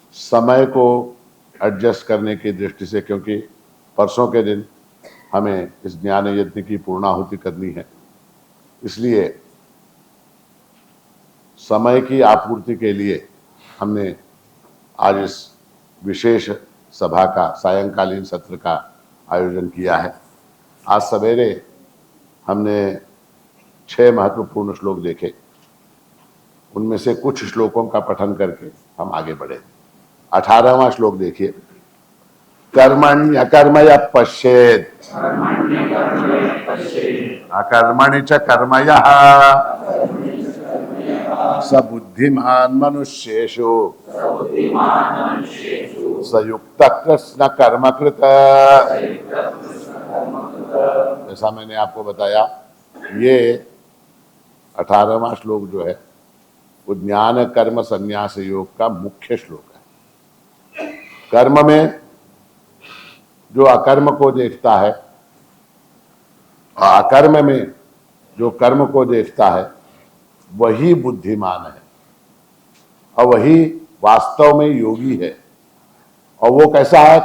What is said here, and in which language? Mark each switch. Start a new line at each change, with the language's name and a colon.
Hindi: समय को एडजस्ट करने की दृष्टि से, क्योंकि परसों के दिन हमें इस ज्ञान यज्ञ की पूर्णाहुति करनी है, इसलिए समय की आपूर्ति के लिए हमने आज इस विशेष सभा का सायंकालीन सत्र का आयोजन किया है। आज सवेरे हमने 6 महत्वपूर्ण श्लोक देखे, उनमें से कुछ श्लोकों का पठन करके हम आगे बढ़े। 18वां श्लोक देखिए।
Sanskrit: कर्मण्यकर्मय पश्येत् अकर्मणि च कर्मयः स बुद्धिमान मनुष्येषु संयुक्त कृष्ण कर्मकृत।
Hindi: जैसा मैंने आपको बताया, ये 18वां श्लोक जो है वो ज्ञान कर्म संन्यास योग का मुख्य श्लोक है। कर्म में जो अकर्म को देखता है और अकर्म में जो कर्म को देखता है वही बुद्धिमान है और वही वास्तव में योगी है। और वो कैसा है?